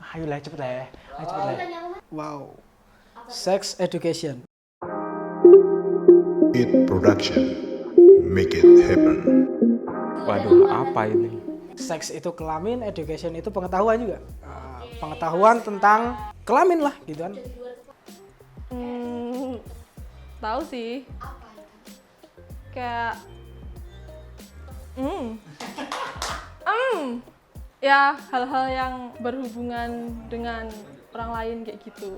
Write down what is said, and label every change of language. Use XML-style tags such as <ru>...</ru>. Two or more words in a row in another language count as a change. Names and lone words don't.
<id>Ayolah cepet lah ya. Ayo cepet lah.</id> <en>Wow. Sex education. It production. Make it happen.</en> <id>Waduh, apa ini? Seks itu kelamin, education itu pengetahuan juga. Pengetahuan tentang kelamin lah gitu kan. Tahu sih. Kayak ya hal-hal yang berhubungan dengan orang lain kayak gitu.</id>